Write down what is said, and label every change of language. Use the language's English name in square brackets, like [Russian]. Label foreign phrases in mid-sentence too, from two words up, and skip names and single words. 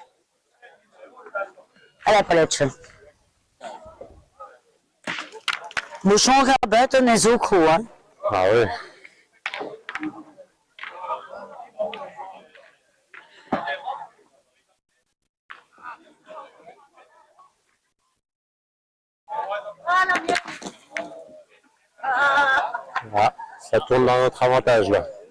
[French] À la palette. [Dutch] Bouchon gaat buiten is ook goed, hè. [French] Ah oui. Ah, ça tourne dans notre avantage là.